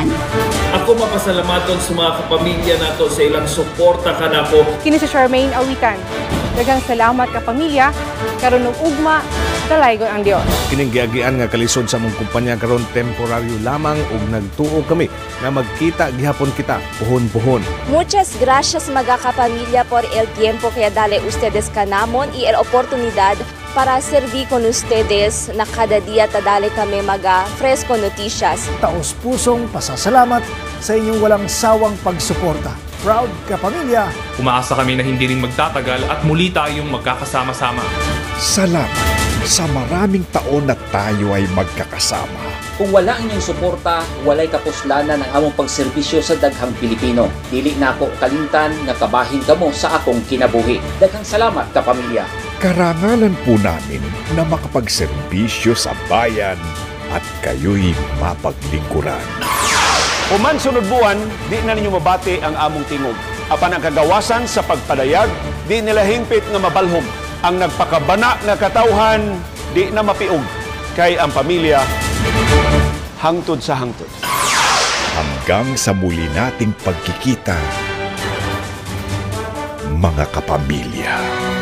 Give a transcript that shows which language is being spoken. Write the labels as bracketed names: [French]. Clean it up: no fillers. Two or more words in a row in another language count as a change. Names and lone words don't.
[Cebuano] Ako mapasalamaton sa mga kapamilya nato sa ilang suporta kanako. Kini si Charmaine Awitan. Daghang salamat kapamilya, karon og ugma, dalaygon ang Dios. Kining giagian nga kalisod sa mong kumpanya karon temporaryo lamang ug nagtuo kami nga magkita gihapon kita puhon-puhon. [Chavacano] Muchas gracias mga kapamilya por el tiempo que dale ustedes kanamon y el oportunidad para servir con ustedes na kada dia tadali kami mga fresco noticias. [Filipino] Taos pusong pasasalamat sa inyong walang sawang pagsuporta. Proud kapamilya! Umaasa kami na hindi rin magtatagal at muli tayong magkakasama-sama. Salamat sa maraming taon na tayo ay magkakasama. Kung wala ang inyong suporta, [Cebuano] walay kapuslanan ang among pagserbisyo sa daghang Pilipino. Dili na ako kalimtan nga kabahin kamo sa akong kinabuhi. Daghang salamat kapamilya. [Filipino] Karangalan po namin na makapagserbisyo sa bayan at kayo'y mapaglingkuran. [Cebuano] Human sunod buwan, di na ninyo mabati ang among tingog. Apan ang kagawasan sa pagpadayag, di nila hingpit nga mabalhom. Ang nagpakabana nga katawhan, di na mapiog. Kay ang pamilya, hangtod sa hangtod. [Filipino] Hanggang sa muli nating pagkikita, mga kapamilya.